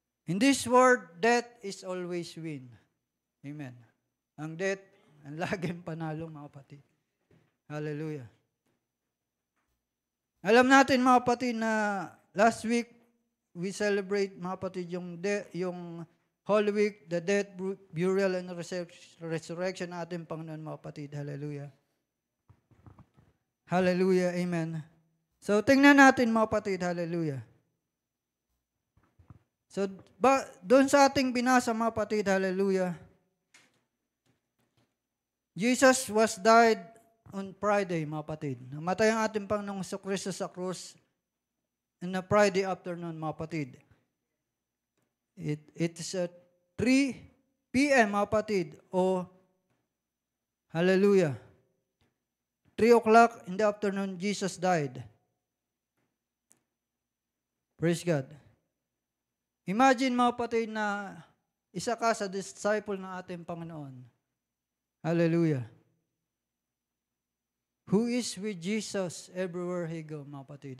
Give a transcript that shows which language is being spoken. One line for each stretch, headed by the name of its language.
English: In this world, death is always win. Amen.
Filipino: Ang death, ang laging panalo, mga kapatid. Hallelujah. Alam natin, mga kapatid, na
English: last week, we celebrate,
Filipino: mga kapatid, yung Holy Week,
English: the death, burial, and resurrection
Filipino: ng ating Panginoon, mga kapatid. Hallelujah. Hallelujah. Amen. So, tingnan natin, mga kapatid. Hallelujah. So, doon sa ating binasa, mga kapatid. Hallelujah.
English: Jesus was died on Friday,
Filipino: mga kapatid. Namatay ang ating Panginoong Kristo sa krus
English: on a Friday afternoon,
Filipino: mga kapatid.
English: It is at 3 p.m.,
Filipino: mga kapatid, o
English: hallelujah, 3 o'clock in the afternoon, Jesus died. Praise God.
Filipino: Imagine, mga kapatid, na isa ka sa disciple ng ating Panginoon. Hallelujah.
English: Who is with Jesus everywhere He go,
Filipino: mga kapatid.